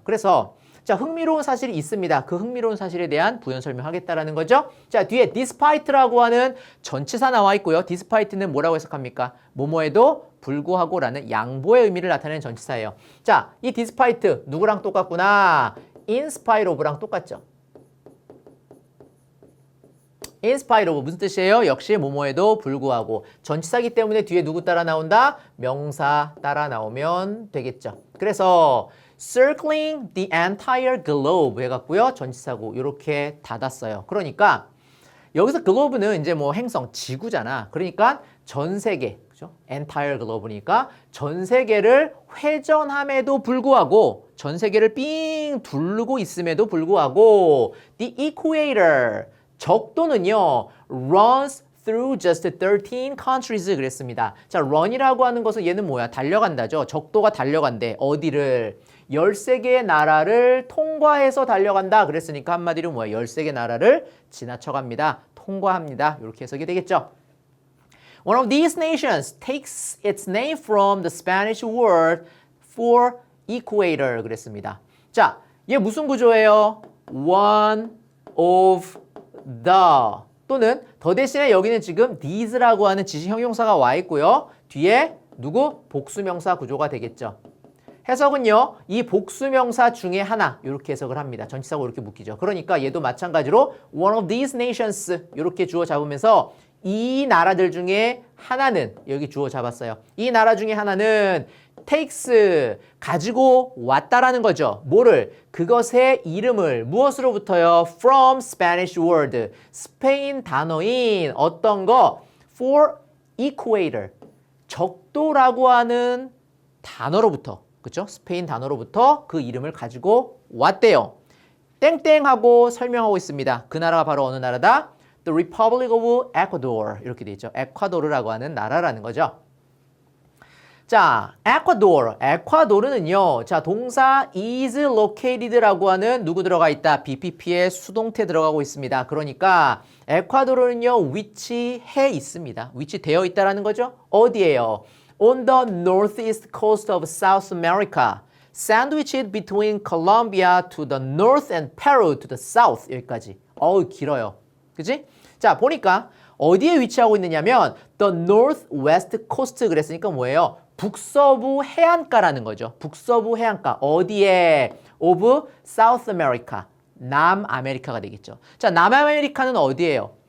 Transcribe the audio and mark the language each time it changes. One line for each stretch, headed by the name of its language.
Korean: 그래서 자, 흥미로운 사실이 있습니다. 그 흥미로운 사실에 대한 부연 설명하겠다라는 거죠. 자, 뒤에 despite라고 하는 전치사 나와 있고요. despite는 뭐라고 해석합니까? 뭐뭐에도 불구하고 라는 양보의 의미를 나타내는 전치사예요. 자, 이 despite 누구랑 똑같구나?
English: in spite of
Korean: 랑 똑같죠.
English: in spite of
Korean: 무슨 뜻이에요? 역시 뭐뭐에도 불구하고 전치사기 때문에 뒤에 누구 따라 나온다? 명사 따라 나오면 되겠죠. 그래서
English: circling the entire globe
Korean: 해갖고요. 전치사고 이렇게 닫았어요. 그러니까 여기서 globe는 이제 뭐 행성, 지구잖아. 그러니까 전 세계, 그죠? entire globe니까 전 세계를 회전함에도 불구하고 전 세계를 삥 두르고 있음에도 불구하고
English: the equator
Korean: 적도는요
English: runs through just 13 countries
Korean: 그랬습니다. 자, run이라고 하는 것은 얘는 뭐야? 달려간다죠. 적도가 달려간대. 어디를? 13개의 나라를 통과해서 달려간다. 그랬으니까 한마디로 뭐야? 13개 나라를 지나쳐갑니다. 통과합니다. 이렇게 해석이 되겠죠.
English: One of these nations takes its name from the Spanish word for equator
Korean: 그랬습니다. 자, 얘 무슨 구조예요?
English: One of the
Korean: 또는 더 대신에 여기는 지금 these라고 하는 지시 형용사가 와 있고요. 뒤에 누구? 복수명사 구조가 되겠죠. 해석은요. 이 복수명사 중에 하나 이렇게 해석을 합니다. 전치사고 이렇게 묶이죠. 그러니까 얘도 마찬가지로
English: one of these nations
Korean: 이렇게 주어 잡으면서 이 나라들 중에 하나는 여기 주어 잡았어요. 이 나라 중에 하나는 takes 가지고 왔다라는 거죠. 뭐를? 그것의 이름을 무엇으로부터요?
English: From Spanish word
Korean: 스페인 단어인 어떤 거?
English: For equator
Korean: 적도라고 하는 단어로부터 그렇죠? 스페인 단어로부터 그 이름을 가지고 왔대요. 땡땡하고 설명하고 있습니다. 그 나라가 바로 어느 나라다? The Republic of Ecuador 이렇게 돼 있죠. 에콰도르라고 하는 나라라는 거죠. 자, 에콰도르는요. 자, 동사 is located라고 하는 누구 들어가 있다? BPP의 수동태 들어가고 있습니다. 그러니까 에콰도르는요. 위치해 있습니다. 위치되어 있다라는 거죠. 어디예요?
English: On the northeast coast of South America, sandwiched between Colombia to the north and Peru to the south.
Korean: 여기까지. 어우, 길어요. 그치? 자, 보니까 어디에 위치하고 있느냐면
English: the northwest coast
Korean: 그랬으니까 뭐예요? 북서부 해안가라는 거죠. 북서부 해안가. 어디에?
English: of South America.
Korean: 남아메리카가 되겠죠. 자, 남아메리카는 어디예요?